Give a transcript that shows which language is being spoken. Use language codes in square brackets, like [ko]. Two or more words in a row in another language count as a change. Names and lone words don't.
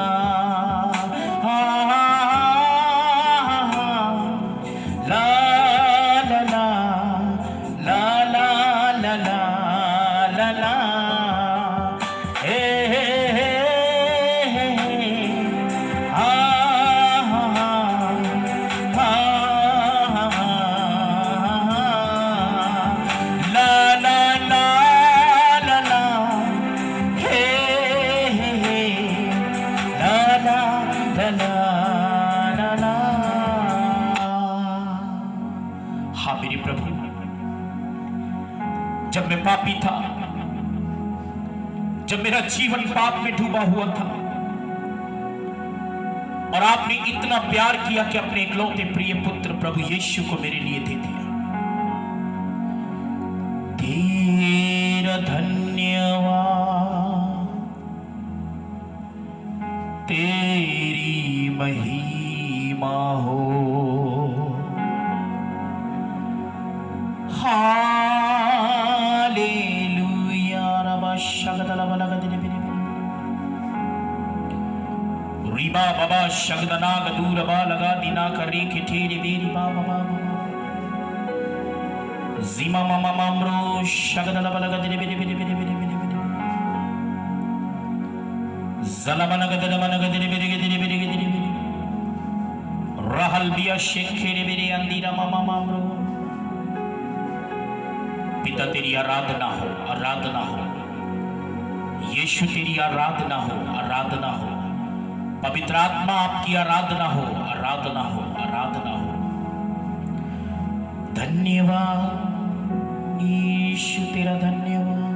[hi] ला ला ला ला ला ला ला ला ला, हे हे हे हे हा हा हा हा, ला ला ला ला ला, हे हे हे ला ला ला ला ला। हाँ मेरे प्रभु, जब मैं पापी था, जब मेरा जीवन पाप में डूबा हुआ था, और आपने इतना प्यार किया कि अपने इकलौते प्रिय पुत्र प्रभु यीशु को मेरे लिए दे दिया। तेरा धन्यवाद, तेरी महिमा हो। हालेलुया। रबा शगदला बलगदिने बिने रिबा बाबा शगदना गदूर बा लगा दिना करे के ठेरे बेरी बाबा बाबा जिमा मामा मामरो शगदला बलगदिने बिने बिने बिने बिने बिने बिने जला बनगदला बनगदिने बिने बिने बिने बिने बिने रहल बिया शेखेरे बिने अंदीरा मामा मामरो। पिता तेरी आराधना हो, आराधना हो। यीशु तेरी आराधना हो, आराधना हो। पवित्र आत्मा आपकी आराधना हो, आराधना हो, आराधना हो। धन्यवाद यीशु, तेरा धन्यवाद।